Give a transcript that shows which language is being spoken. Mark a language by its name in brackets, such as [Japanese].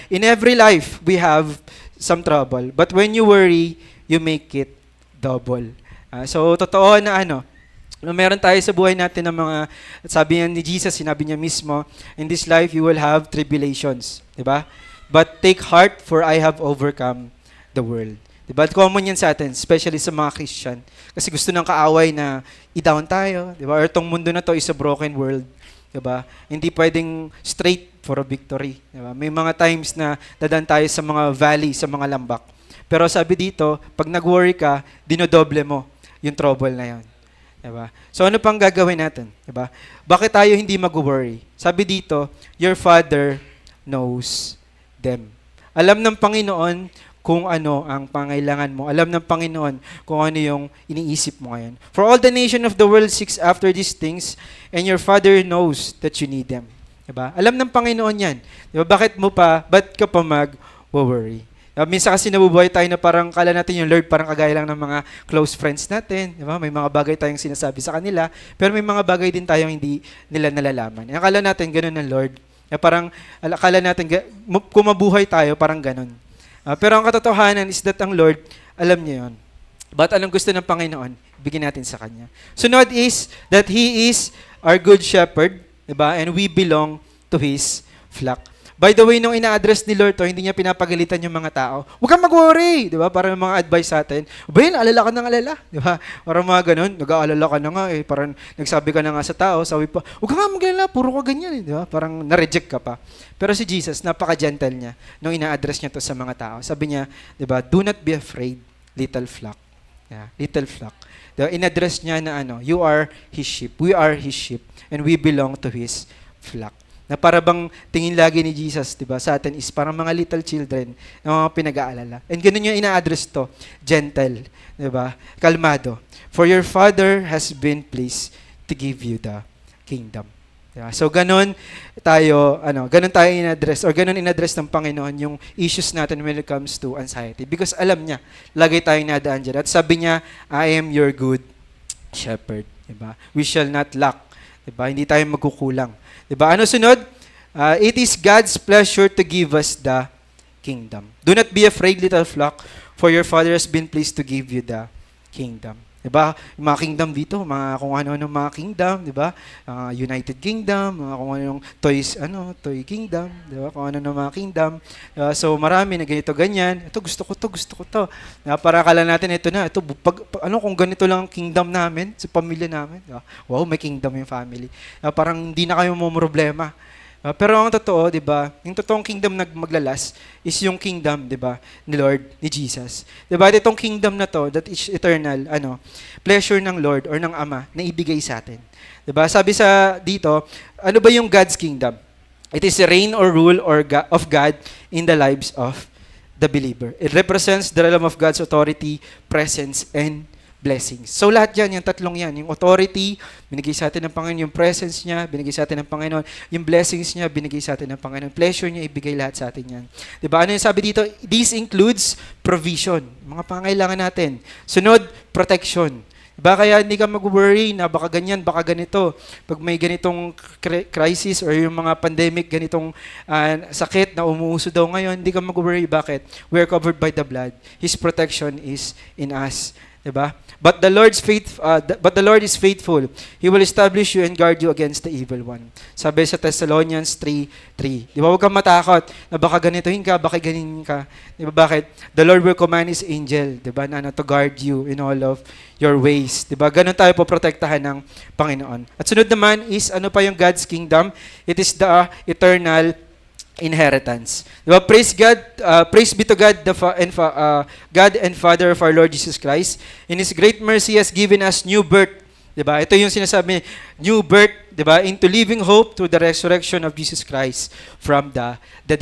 [English] In every life, we have some trouble. But when you worry, you make it double. [Filipino] So, totoo na meron tayo sa buhay natin ng mga, sabi niya ni Jesus, sinabi niya mismo, [English] in this life, you will have tribulations. [Filipino] Diba? [English] But take heart, for I have overcome the world. [Filipino] Diba? Common yan sa atin, especially sa mga Christian. Kasi gusto ng kaaway na i-down tayo. Diba? Or itong mundo na to is a broken world. Diba? Hindi pwedeng [English] straight for a victory. [Filipino] Diba? May mga times na dadan tayo sa mga valley, sa mga lambak. Pero sabi dito, pag nag-worry ka, dinodoble mo yung trouble na yan. Diba? So ano pang gagawin natin? Diba? Bakit tayo hindi mag-worry? Sabi dito, [English] your Father knows them. [Filipino] Alam ng Panginoon kung ano ang pangailangan mo. Alam ng Panginoon kung ano yung iniisip mo ngayon. [English] For all the nation of the world seeks after these things, and your Father knows that you need them. [Filipino] Diba? Alam ng Panginoon yan. Diba? Ba't ka pa mag-worry? Diba? Minsan kasi nabubuhay tayo na parang kala natin yung Lord parang kagaya lang ng mga close friends natin. Diba? May mga bagay tayong sinasabi sa kanila, pero may mga bagay din tayong hindi nila nalalaman. Akala natin ganun ng Lord. Parang akala natin kung mabuhay tayo, parang ganun. Pero ang katotohanan is that ang Lord, alam niya yun. But anong gusto ng Panginoon? Bigyan natin sa Kanya. [English] Sunod is that He is our good shepherd, diba? And we belong to His flock. [Filipino] By the way, nung ina-address ni Lord to, hindi niya pinapagalitan yung mga tao. Huwag kang mag-worry, di ba? Para mga advice sa atin. Ba yun, alala ka ng alala, di ba? Parang mga ganun, nag-aalala ka na nga eh. Parang nagsabi ka na nga sa tao, sabi pa, huwag ka nga mag-alala, puro ka ganyan eh, di ba? Parang na-reject ka pa. Pero si Jesus, napaka-gentle niya nung ina-address niya to sa mga tao. Sabi niya, di ba, [English] do not be afraid, little flock. Yeah, little flock. Diba? [Filipino] In-address niya na [English] you are His sheep, we are His sheep, and we belong to His flock. [Filipino] Na para bang tingin lagi ni Jesus, diba, sa atin is parang mga little children na mga pinag-aalala. And ganun yung ina-address to, gentle, diba, kalmado. [English] For your Father has been pleased to give you the kingdom. [Filipino] Diba? So ganun tayo in-address, or ganun in-address ng Panginoon yung issues natin when it comes to anxiety. [English] Because [Filipino] alam niya, lagi tayong nadaan dyan. At sabi niya, [English] I am your good shepherd. Diba? We shall not lack. Diba? [Filipino] Hindi tayo magkukulang. Diba? Ano sunod? [English] It is God's pleasure to give us the kingdom. Do not be afraid, little flock, for your Father has been pleased to give you the kingdom. [Filipino] Diba? Yung mga kingdom dito, mga kung ano-ano mga kingdom, diba? United Kingdom, mga kung ano-ano toy kingdom, diba? Kung ano-ano mga kingdom. So marami na ganito ganyan. Ito gusto ko to. Para akala natin ito na, kung ganito lang ang kingdom namin sa pamilya namin. Diba? Wow, may kingdom yung family. Parang hindi na kayo problema. Pero ang totoo, 'di ba? Yung totoong kingdom na maglalas is yung kingdom, 'di ba, ni Lord, ni Jesus. 'Di ba? Itong kingdom na to, that is eternal, pleasure ng Lord or ng Ama na ibigay sa atin. 'Di ba? Sabi sa dito, ano ba yung God's kingdom? [English] It is the reign or rule of God in the lives of the believer. It represents the realm of God's authority, presence, and blessings. [Filipino] So lahat yan, yung tatlong yan, yung authority, binigay sa atin ng Panginoon, yung presence niya, binigay sa atin ng Panginoon, yung blessings niya, binigay sa atin ng Panginoon, pleasure niya, ibigay lahat sa atin yan. Diba? Ano yung sabi dito? [English] This includes provision, [Filipino] mga pangailangan natin. Sunod, protection. Diba? Kaya hindi ka mag-worry na baka ganyan, baka ganito. Pag may ganitong crisis or yung mga pandemic, ganitong sakit na umuuso daw ngayon, hindi ka mag-worry. Bakit? [English] We are covered by the blood. His protection is in us. Diba? But the Lord is faithful. He will establish you and guard you against the evil one. [Filipino] Sabi sa Thessalonians 3:3. Di ba? Huwag kang matakot na baka ganitohin ka, baka ganin ka. Di ba? Bakit? [English] The Lord will command His angel, [Filipino] di ba, na [English] to guard you in all of your ways. [Filipino] Di ba? Ganun tayo poprotektahan ng Panginoon. At sunod naman is, ano pa yung God's kingdom? [English] It is the eternal inheritance. Diba? Praise God, praise be to God, God and Father of our Lord Jesus Christ. In His great mercy, He has given us new birth. Diba? [Filipino] Ito yung sinasabi, [English] new birth, diba? Into living hope through the resurrection of Jesus Christ from the dead.